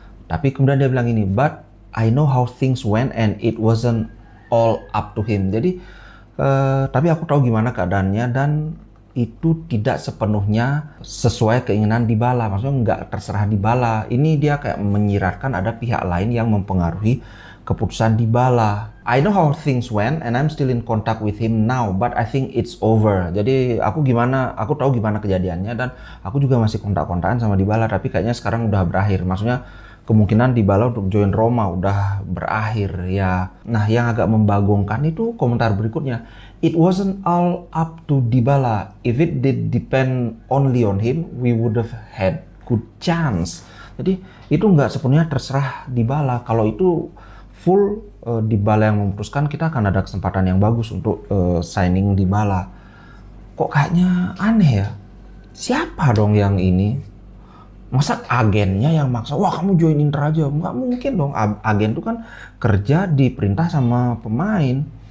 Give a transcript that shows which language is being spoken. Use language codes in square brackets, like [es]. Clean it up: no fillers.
[id] Tapi kemudian dia bilang ini, but I know how things went and it wasn't all up to him. Jadi, tapi aku tahu gimana keadaannya dan itu tidak sepenuhnya sesuai keinginan Dybala. Maksudnya nggak terserah Dybala. Ini dia kayak menyiratkan ada pihak lain yang mempengaruhi keputusan Dybala. [en] I know how things went and I'm still in contact with him now, but I think it's over. [id] Jadi aku tahu gimana kejadiannya dan aku juga masih kontak-kontakan sama Dybala, tapi kayaknya sekarang udah berakhir. Maksudnya kemungkinan Dybala untuk join Roma udah berakhir ya. Nah, yang agak membagongkan itu komentar berikutnya. [en] It wasn't all up to Dybala. If it did depend only on him, we would have had good chance. [id] Jadi itu nggak sepenuhnya terserah Dybala. Kalau itu full Dybala yang memutuskan, kita akan ada kesempatan yang bagus untuk signing Dybala. Kok kayaknya aneh ya? Siapa dong yang ini? Masa agennya yang maksa, wah kamu join Inter aja? Nggak mungkin dong, agen itu kan kerja diperintah sama pemain.